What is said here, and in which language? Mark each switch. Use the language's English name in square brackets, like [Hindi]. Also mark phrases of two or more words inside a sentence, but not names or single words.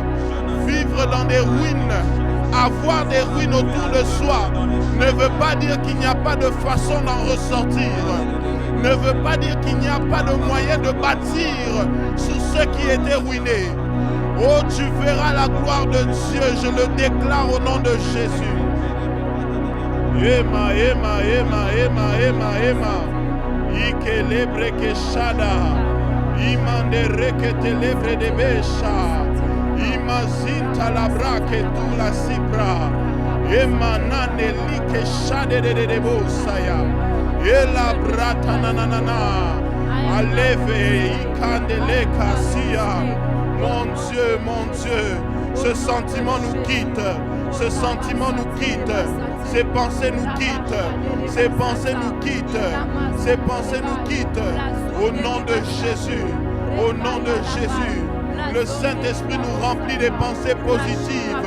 [French] Vivre dans des ruines, avoir des ruines autour de soi, ne veut pas dire qu'il n'y a pas de façon d'en ressortir. Ne veut pas dire qu'il n'y a pas de moyen de bâtir sur ceux qui étaient ruinés. Oh, tu verras la gloire de Dieu, je le déclare au nom de Jésus. Ema. Ikelebre ke shada. Imande rekete lebre de besha. Imazinta la brake tu la sipra. Emanane like shade de bosaya. Ela brata nanana. Aleve ikandele kasia. Mon Dieu, ce sentiment nous quitte. Ce sentiment nous quitte. Ces pensées nous quittent. Ces pensées nous quittent. Ces pensées nous quittent. Au nom de Jésus. Au nom de Jésus. Le Saint-Esprit nous remplit des pensées positives.